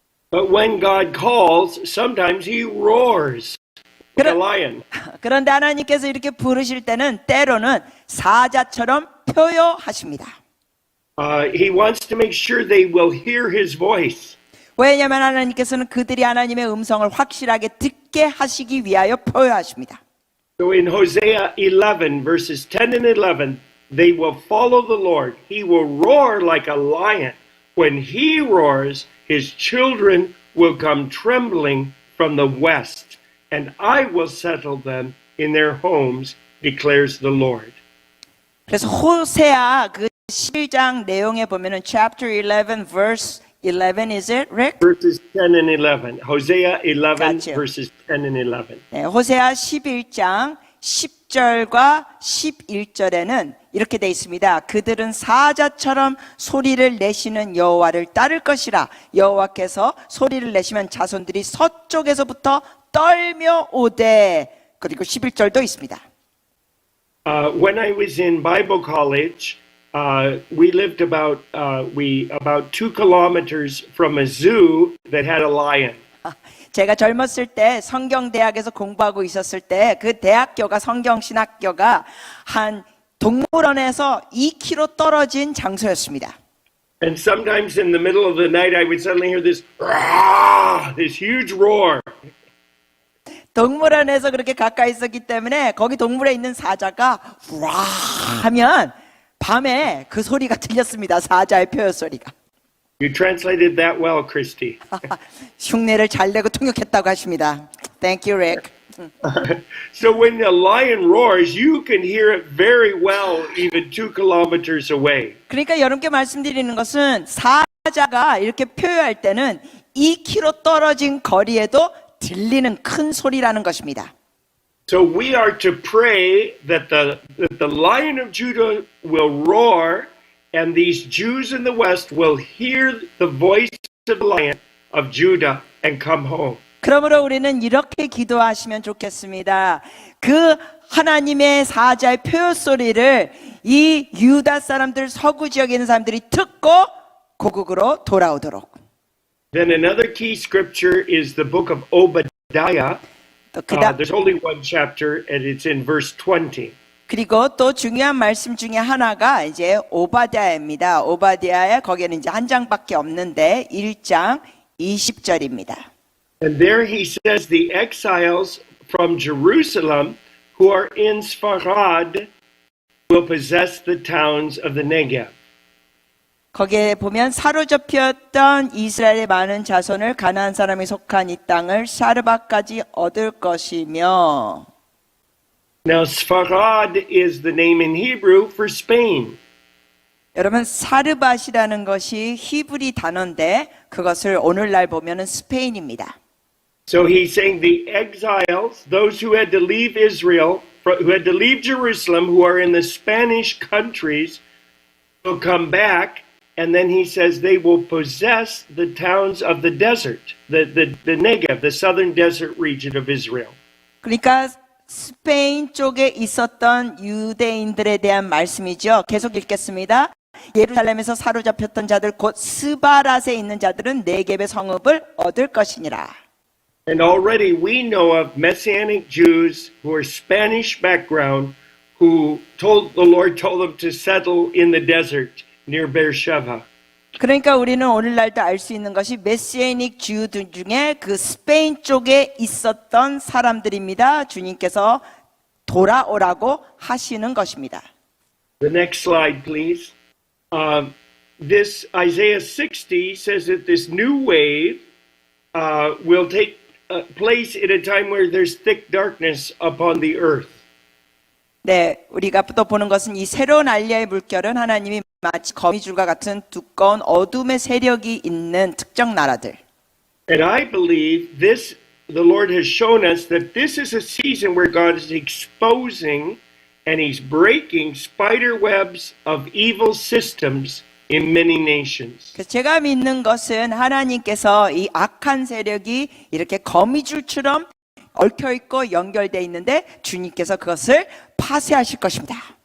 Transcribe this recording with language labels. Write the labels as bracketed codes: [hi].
[en] But when God calls, sometimes he roars like a lion. [ko] 그런데 하나님께서 이렇게 부르실 때는 때로는 사자처럼 표효하십니다. [en] He wants to make sure they will hear his voice. [ko] 왜냐하면 하나님께서는 그들이 하나님의 음성을 확실하게 듣게 하시기 위하여 표효하십니다. [en] So in Hosea 11, verses 10 and 11, they will follow the Lord. He will roar like a lion. When he roars, his children will come trembling from the west, and I will settle them in their homes, declares the Lord. [ko] 그래서 호세아 그 11장 내용에 보면은 [en] chapter 11 verse 11 is it, Rick? Verses 10 and 11. Hosea 11, Gotcha. verses 10 and 11. [ko] 네, 호세아 11장 10절과 11절에는 이렇게 돼 있습니다. 그들은 사자처럼 소리를 내시는 여호와를 따를 것이라. 여호와께서 소리를 내시면 자손들이 서쪽에서부터 떨며 오되. 그리고 11절도 있습니다. [en] When I was in Bible college, we lived about 2 kilometers from a zoo that had a lion. [ko] 제가 젊었을 때 성경대학에서 공부하고 있었을 때 그 대학교가 성경신학교가 한 동물원에서 2km 떨어진 장소였습니다. [en] And sometimes in the middle of the night, I would suddenly hear this "Rah!" this huge roar. [ko] 동물원에서 그렇게 가까이 있었기 때문에 거기 동물에 있는 사자가 와 하면 밤에 그 소리가 들렸습니다. 사자의 표현 소리가. [en] You translated that well, Christy. [ko] 흉내를 잘 내고 통역했다고 하십니다. [en] Thank you, Rick. So when the lion roars, you can hear it very well, even 2 kilometers away. [ko] 그러니까 여러분께 말씀드리는 것은 사자가 이렇게 표현할 때는 2km 떨어진 거리에도 들리는 큰 소리라는 것입니다. [en] So we are to pray that the Lion of Judah will roar, and these Jews in the West will hear the voice of the Lion of Judah and come home. [ko] 그러므로 우리는 이렇게 기도하시면 좋겠습니다. 그 하나님의 사자의 표현 소리를 이 유다 사람들, 서구 지역에 있는 사람들이 듣고 고국으로 돌아오도록. [en] Then another key scripture is the book of Obadiah. There's only one chapter, and it's in verse 20. [ko] 그리고 또 중요한 말씀 중에 하나가 이제 오바댜입니다. 오바댜에 거기에는 이제 한 장밖에 없는데 1장 20절입니다. [en] And there he says the exiles from Jerusalem who are in Sfarad will possess the towns of the Negev. [ko] 거기에 보면 사로잡혔던 이스라엘의 많은 자손을 가나안 사람이 속한 이 땅을 사르바까지 얻을 것이며. [en] Now Sfarad is the name in Hebrew for Spain. [ko] 여러분 사르밧이라는 것이 히브리 단어인데 그것을 오늘날 보면은 스페인입니다. [en] So he's saying the exiles, those who had to leave Israel, who had to leave Jerusalem, who are in the Spanish countries, will come back, and then he says they will possess the towns of the desert, the Negev, the southern desert region of Israel. [ko] 그러니까 스페인 쪽에 있었던 유대인들에 대한 말씀이죠. 계속 읽겠습니다. 예루살렘에서 사로잡혔던 자들 곧 스바랏에 있는 자들은 네겝의 성읍을 얻을 것이니라. [en] And already we know of Messianic Jews who are Spanish background who the Lord told them to settle in the desert near Beersheba. [ko] 그러니까 우리는 오늘날도 알 수 있는 것이 메시아닉 주들 중에 그 스페인 쪽에 있었던 사람들입니다. 주님께서 돌아오라고 하시는 것입니다. [en] The next slide, please. This Isaiah 60 says that this new wave will take place at a time where there's thick darkness upon the earth. [ko] 네, 우리가 또 보는 것은 이 새로운 알리아의 물결은 하나님이 마치 거미줄과 같은 두꺼운 어둠의 세력이 있는 특정 나라들. [en] And I believe the Lord has shown us that this is a season where God is exposing and He's breaking spider webs of evil systems in many nations. [ko] 그래서 제가 믿는 것은 하나님께서 이 악한 세력이 이렇게 거미줄처럼 얽혀 있고 연결되어 있는데 주님께서 그것을 파쇄하실 것입니다.